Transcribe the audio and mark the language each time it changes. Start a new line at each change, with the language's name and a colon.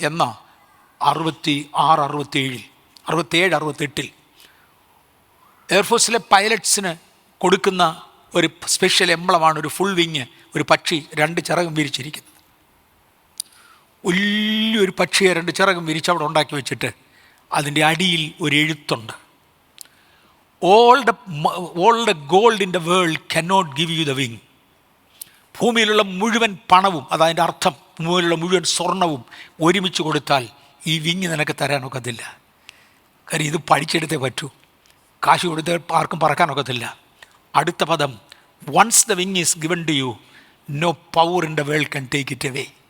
Malayalam: എന്നാൽ 66, 67, 68 എയർഫോഴ്സിലെ പൈലറ്റ്സിന് കൊടുക്കുന്ന ഒരു സ്പെഷ്യൽ എംബ്ലമാണ് ഒരു ഫുൾ വിങ്, ഒരു പക്ഷി 2 ചിറകും വിരിച്ചിരിക്കുന്നത്. വലിയൊരു പക്ഷിയെ 2 ചിറകും വിരിച്ചവിടെ ഉണ്ടാക്കി വെച്ചിട്ട് അതിൻ്റെ അടിയിൽ ഒരു എഴുത്തുണ്ട്.
English: All the gold in the world cannot give you the wing.
Malayalam: ഭൂമിയിലുള്ള മുഴുവൻ പണവും, അതതിൻ്റെ അർത്ഥം ഭൂമിയിലുള്ള മുഴുവൻ സ്വർണവും ഒരുമിച്ച് കൊടുത്താൽ ഈ വിങ് നിനക്ക് തരാനൊക്കത്തില്ല. കാര്യം ഇത് പഠിച്ചെടുത്തേ പറ്റൂ. കാശ് കൊടുത്ത് ആർക്കും പറക്കാനൊക്കത്തില്ല. അടുത്ത പദം,
English: Once the wing is given to you, no power in the world can take it away.